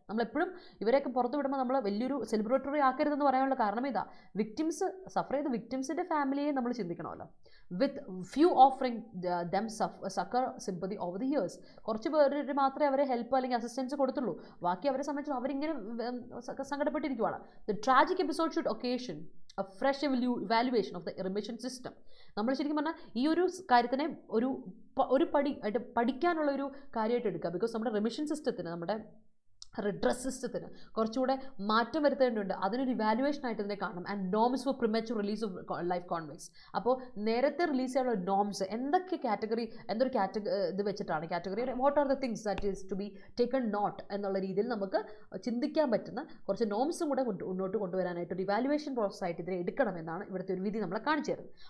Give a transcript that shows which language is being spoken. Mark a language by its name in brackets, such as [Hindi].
[Malayalam] നമ്മളെപ്പോഴും ഇവരെയൊക്കെ പുറത്ത് വിടുമ്പോൾ നമ്മൾ വലിയൊരു സെലിബ്രേറ്ററി ആക്കരുതെന്ന് പറയാനുള്ള കാരണം ഇതാ, വിക്ടിംസ് സഫർ ചെയ്ത വിക്ടിംസിൻ്റെ ഫാമിലിയെ നമ്മൾ ചിന്തിക്കണമല്ലോ. [English] With few offering them succour sympathy over the years. [Malayalam] കുറച്ച് പേര് മാത്രമേ അവരെ ഹെൽപ്പ് അല്ലെങ്കിൽ അസിസ്റ്റൻസ് കൊടുത്തുള്ളൂ, ബാക്കി അവരെ സംബന്ധിച്ച് അവരിങ്ങനെ സങ്കടപ്പെട്ടിരിക്കുവാണ്. [English] The tragic episode should occasion a fresh evaluation of the remission system. [Malayalam] നമ്മൾ ശരിക്കും പറഞ്ഞാൽ ഈ ഒരു കാര്യത്തിനെ ഒരു പടി ആയിട്ട് പഠിക്കാനുള്ള ഒരു കാര്യമായിട്ട് എടുക്കുക. ബിക്കോസ് നമ്മുടെ റെമിഷൻ സിസ്റ്റത്തിന്, നമ്മുടെ റിഡ്രസ് സിസ്റ്റത്തിന് കുറച്ചുകൂടെ മാറ്റം വരുത്തേണ്ടതുണ്ട്. അതിനൊരു ഇവാലുവേഷൻ ആയിട്ട് ഇതിനെ കാണണം. [English] And norms for premature release of life convicts. [Malayalam] അപ്പോൾ നേരത്തെ റിലീസ് ചെയ്യാനുള്ള നോംസ് എന്തൊക്കെ കാറ്റഗറി, എന്തൊരു ഇത് വെച്ചിട്ടാണ് category, [English] what are the things that is to be taken note [Malayalam] എന്നുള്ള രീതിയിൽ നമുക്ക് ചിന്തിക്കാൻ പറ്റുന്ന കുറച്ച് നോംസും കൂടെ മുന്നോട്ട് കൊണ്ടുവരാനായിട്ട് ഒരു ഇവാലുവേഷൻ പ്രോസസ് ആയിട്ട് ഇതിനെ എടുക്കണമെന്നാണ് ഇവിടുത്തെ ഒരു വിധി നമ്മളെ കാണിച്ചു തരുന്നത്.